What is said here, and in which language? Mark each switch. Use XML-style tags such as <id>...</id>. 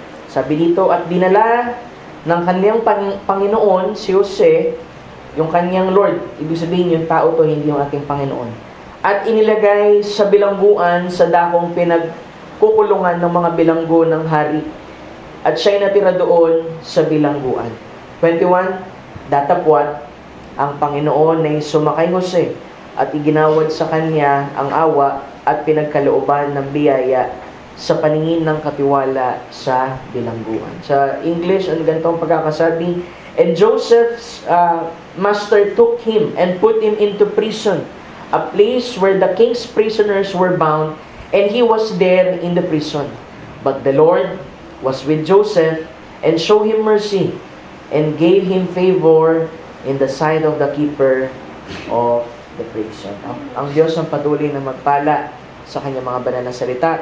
<tl>Sabi dito, "At dinala ng kanyang Panginoon si Jose," yung kanyang Lord, ibig sabihin yung tao to, hindi yung ating Panginoon, "at inilagay sa bilangguan sa dakong pinagkukulungan ng mga bilanggo ng hari, at siya'y natira doon sa bilangguan." 21, "Datapwat ang Panginoon ay sumakay Jose, at iginawad sa kanya ang awa at pinagkalooban ng biyaya sa paningin ng katiwala sa bilangguan." Sa English, ang ganitong pagkakasabi,</tl> <en>"And Joseph's master took him and put him into prison, a place where the king's prisoners were bound, and he was there in the prison. But the Lord was with Joseph, and showed him mercy, and gave him favor in the sight of the keeper of the prison."</en> <tl>Ang Diyos ang patuloy na magpala sa kanyang mga banal na salita.</tl>